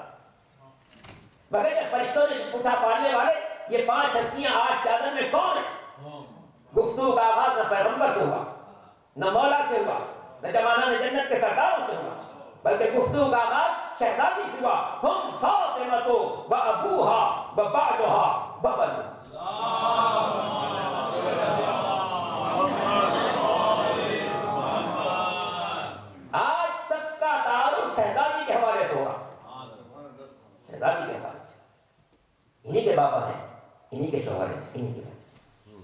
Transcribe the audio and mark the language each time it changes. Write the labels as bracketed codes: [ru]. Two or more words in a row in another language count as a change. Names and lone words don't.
[ur] مگر جب فرشتوں نے پوچھا پڑھنے والے یہ 5 ہستیاں آج چادر میں کون ہیں، گفتگو کا آغاز نہ پیغمبر سے ہوا، نہ مولا سے ہوا، نہ جوانان جنت کے سرداروں سے ہوا، بلکہ گفتگو کا آغاز شہزادی سے ہوا، [ar] ہم فاطمہ و ابوہا و بعدہا و بنو۔ [ur] آج سب کا تعارف شہزادی کے حوالے سے ہوگا، شہزادی کے حوالے سے، انہی کے بابا ہیں، انہی کے شوہر ہیں، انہی کے بھائی ہیں۔